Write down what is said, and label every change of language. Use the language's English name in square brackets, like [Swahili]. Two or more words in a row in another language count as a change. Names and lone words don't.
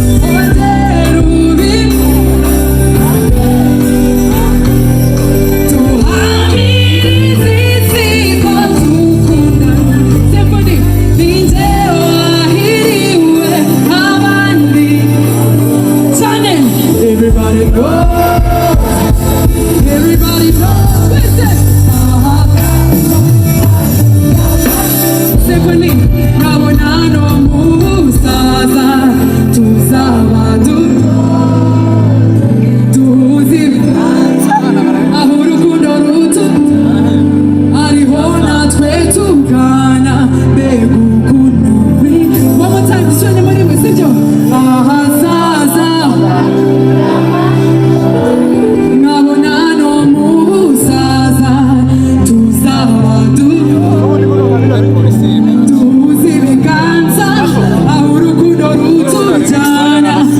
[Kinyarwanda] Ongera ubi-, tuhamirize insiko dukundana. Symphony, ni jye wahiriwe abandi. Cyane. [English] Everybody go. Everybody go. [Kinyarwanda] Twese. Aha. Symphony, nkabona no mu busaza. Tuzaba du-, duhuze ibiganza. Aho urukundo rutu-, ariho natwe tugana. Mbega ukuntu bi-, [English] One more time, [Kinyarwanda] dushone muri mwe, sibyo? Ahazaza. Nkabona no mu busaza. Tuzaba du-, duhuze ibiganza. Aho urukundo rutujyana.